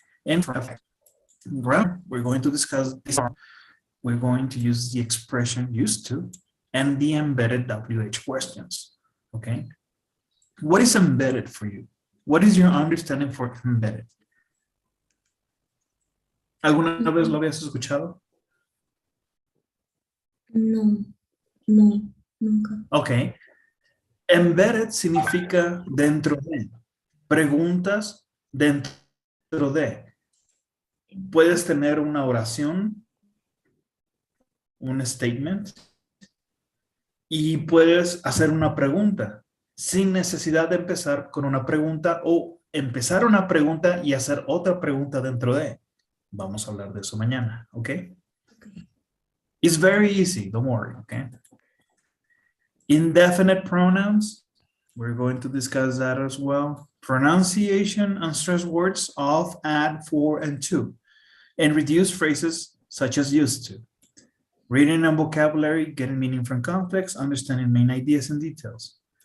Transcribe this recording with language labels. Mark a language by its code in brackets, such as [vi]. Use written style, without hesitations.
[en] And for grammar, we're going to discuss this. We're going to use the expression used to and the embedded WH questions. Okay. What is embedded for you? What is your understanding for embedded? [es] ¿Alguna vez lo habías escuchado? No, no, nunca. Ok. Embedded significa dentro de. Preguntas dentro de. Puedes tener una oración, un statement, y puedes hacer una pregunta sin necesidad de empezar con una pregunta o empezar una pregunta y hacer otra pregunta dentro de. Vamos a hablar de eso mañana, ¿ok? Okay. [en] It's very easy, don't worry, okay? Indefinite pronouns, we're going to discuss that as well. Pronunciation and stress words of, at, for, and to. And reduce phrases such as used to. Reading and vocabulary, getting meaning from context, understanding main ideas and details.